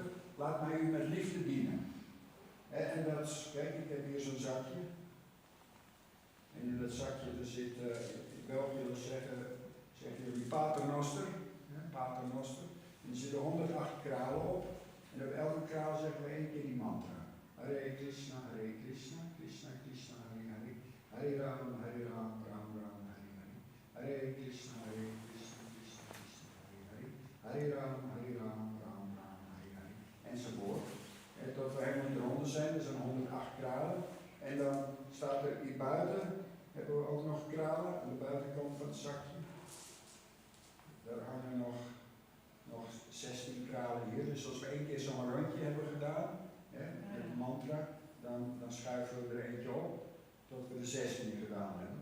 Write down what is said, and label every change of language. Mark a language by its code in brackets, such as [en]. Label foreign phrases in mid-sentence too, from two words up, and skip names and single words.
[nl] Laat mij u met liefde dienen. En dat, kijk, ik heb hier zo'n zakje. En in dat zakje er zit, in België zeggen jullie paternoster. Paternoster. En er zitten 108 kralen op. En op elke kraal zeggen we 1 keer die mantra. Hare Krsna, Hare Krsna, Krishna Krishna, Hare Hare. Hare Ram, Hare Ram, Ram Ram, Hare Hare. Hare Krishna, Hare Krishna, Krishna Krishna, Hare Hare. Hare Ram, Hare Ram, Ram Ram, Hare Hare. Enzovoort. En tot we helemaal eronder zijn, er zijn 108 kralen. En dan staat er hier buiten, hebben we ook nog kralen aan de buitenkant van het zakje. Daar hangen nog 16 kralen hier. Dus als we 1 keer zo'n rondje hebben gedaan, met een mantra, dan schuiven we er eentje op tot we de 16 gedaan hebben.